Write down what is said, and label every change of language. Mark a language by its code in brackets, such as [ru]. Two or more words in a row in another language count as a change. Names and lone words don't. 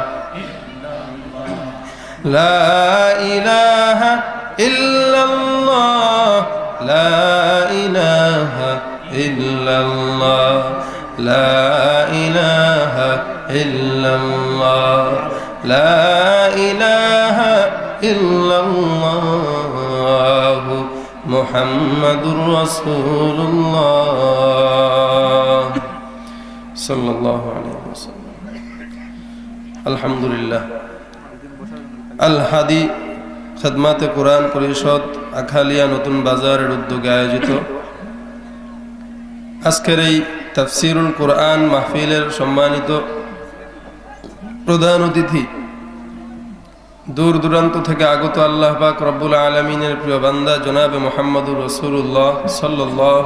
[ar] لا الہ الا اللہ لا الہ الا اللہ لا الہ الا اللہ لا الہ الا اللہ محمد رسول اللہ صلی اللہ علیہ وسلم [bn] الحمدুলিল্লাহ আল হাদি খিদমাতে কোরআন পরিষদ আখালিয়া নতুন বাজারের উদ্যোগে আয়োজিত আজকের এই তাফসীরুল কোরআন মাহফিলের সম্মানিত প্রধান অতিথি দূর দূরান্ত থেকে আগত আল্লাহ পাক [ar] رب العالمين [bn] প্রিয় বান্দা জনাবে [ar] محمد رسول الله صلى الله